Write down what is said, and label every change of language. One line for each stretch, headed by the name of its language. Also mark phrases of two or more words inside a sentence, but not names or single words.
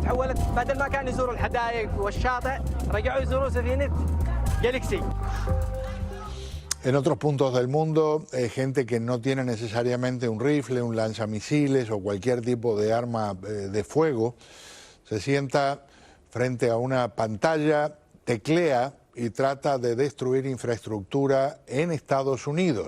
Arabic: تحولت بدل ما كانوا يزوروا الحدائق والشاطئ رجعوا يزوروا سفينة Galaxy.
Spanish: En otros puntos del mundo, gente que no tiene necesariamente un rifle, un lanzamisiles o cualquier tipo de arma de fuego, se sienta frente a una pantalla, teclea y trata de destruir infraestructura en Estados Unidos.